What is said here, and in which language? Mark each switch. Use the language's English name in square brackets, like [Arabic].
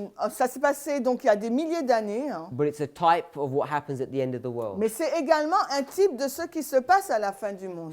[French] Ça s'est passé donc il y a des milliers d'années. [English] but it's a type of what happens at the end of the world. [French] Mais c'est également un type de ce qui se passe à la fin du monde.